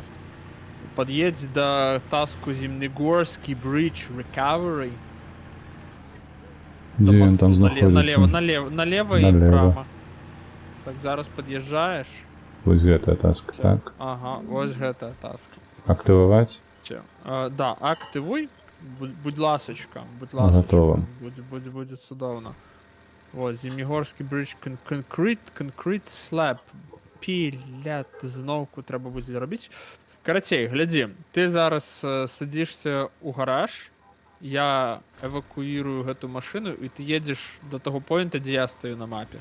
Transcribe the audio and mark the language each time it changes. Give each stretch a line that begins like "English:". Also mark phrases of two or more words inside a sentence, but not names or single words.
Belarusian: Пад'едзь да таску Земнегорскі Bridge Recovery. Дзе ён там знаходзіцца? Налево і Налево. прама. Так, зараз пад'язджаеш. Вось гэтая таска, так? Ага, вось гэтая таска. Актываваць? Да, актывуй.
Ukrainian: Будь ласочка. Готово.
Belarusian: Будзе цудоўна. Вот, Земнегорскі Bridge Concrete Slab. Піля, зноўку трэба будзе рабіць. Карацей, глядзі, ты зараз садзішся ў гараж, я эвакуірую гэту машыну, і ты едзеш да таго поінта, дзе я стаю на мапе.